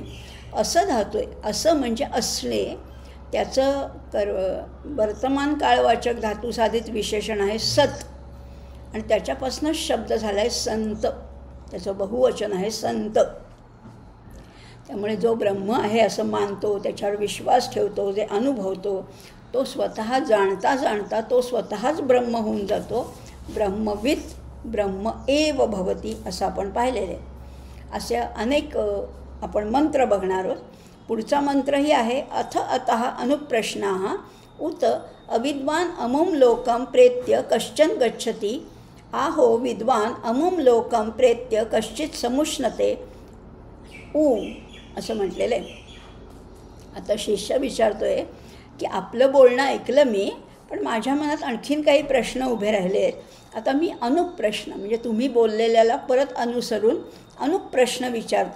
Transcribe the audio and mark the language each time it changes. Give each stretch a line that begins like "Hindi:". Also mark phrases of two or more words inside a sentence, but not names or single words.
Marathi: असं धातू आहे, असं म्हणजे असणे, त्याचं वर्तमान काळवाचक धातू साधित विशेषण आहे सत, आणि त्याच्यापासूनच शब्द झाला आहे संत. त्याचं बहुवचन आहे संत. त्यामुळे जो ब्रह्म आहे असं मानतो, त्याच्यावर विश्वास ठेवतो, जे अनुभवतो, तो स्वतः जाणता जाणता तो स्वतःच ब्रह्म होऊन जातो.
Sanskrit: ब्रह्मविद ब्रह्म एव भवती
Marathi: असं आपण पाहिलेलं आहे. असे अनेक आपण मंत्र बघणार आहोत. पुढचा मंत्रही आहे
Sanskrit: अथ अतः अनुप्रश्नाः उत अविद्वान अमुम लोकम प्रेत्य कश्चन गच्छति. आहो विद्वान अमुम लोकम प्रेत्य कश्चित समुष्णते.
Marathi: असं म्हटलेलं आहे. आता शिष्य विचारतोय की आपलं बोलणं ऐकलं मी, पण माझ्या मनात आणखीन काही प्रश्न उभे राहिले आहेत. आता मी अनुप्रश्न म्हणजे तुम्ही बोललेल्याला परत अनुसरून अनुप्रश्न विचारतो.